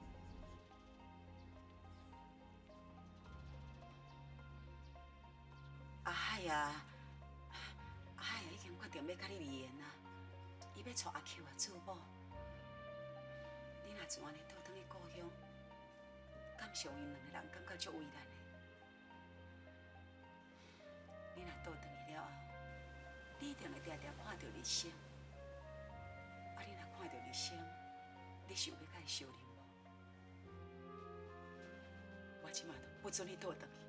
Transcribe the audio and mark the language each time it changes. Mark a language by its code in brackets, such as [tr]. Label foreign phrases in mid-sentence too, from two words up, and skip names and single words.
[nan] 阿海啊，阿海已经决定要甲你离缘啦，伊要娶阿 Q 啊做某。你若就安尼倒转去故乡，敢是互因两个人感觉足为难的。你若倒转去了后，你一定会定定看到日升。啊，你若看到日升，你想要甲伊相认无？我即马都不准你倒转去。